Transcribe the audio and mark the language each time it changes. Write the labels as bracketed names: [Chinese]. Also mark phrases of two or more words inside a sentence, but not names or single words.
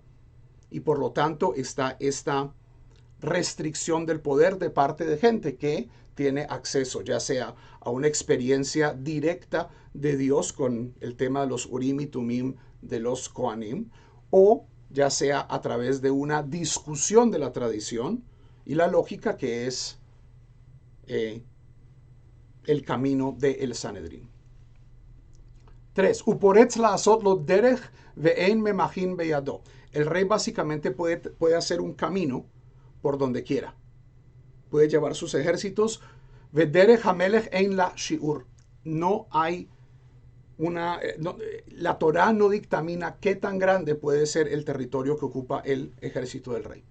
[Spanish] Y por lo tanto está esta restricción del poder de parte de gente que tiene acceso, ya sea a una experiencia directa de Dios con el tema de los Urim y Tumim de los Kohanim, o ya sea a través de una discusión de la tradición y la lógica que es el camino del Sanedrín. 3. [Hebrew] ופורץ לעשות לו דרך ואין ממחין בידו. [Spanish] El rey básicamente puede hacer un camino por donde quiera. Puede llevar sus ejércitos. [Hebrew] ודרך המלך אין לה שיעור. [Spanish] No hay la Torá no dictamina qué tan grande puede ser el territorio que ocupa el ejército del rey.